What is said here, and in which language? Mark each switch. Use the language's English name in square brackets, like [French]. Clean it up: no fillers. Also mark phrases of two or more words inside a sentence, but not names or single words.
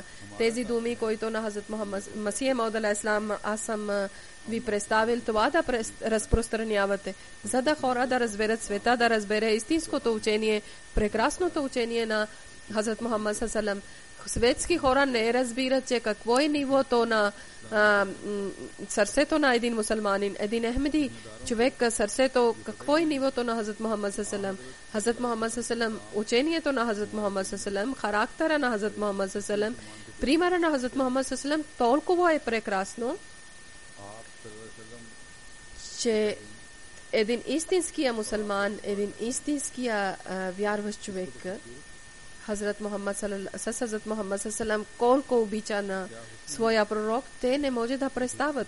[Bulgarian] Тези думи, които на Хазрат Мухаммад Масия Мауд алейхиссалам аз съм ви представил, това да разпространявате, за да хора да разберат света, да разбере истинското учение, прекрасното учение на Хазрат Мухаммад саллаллаху. Светски хора не разбират, че какво е нивото на сърцето на един мусулманин, един ахмеди човек, сърцето, какво е нивото на Хазрат Мухаммад саллаллаху. Хазрат Мухаммад саллаллаху, учението на Хазрат Мухаммад саллаллаху, характера на Хазрат Мухаммад саллаллаху, примера на Хазрат Мухаммад саллаллаху толкова е прекрасно, че един истинския мусулман, един истинския вярващ човек, Хазрат Мухаммад саллаллаху, колко обича на своя пророк, те не може да представят.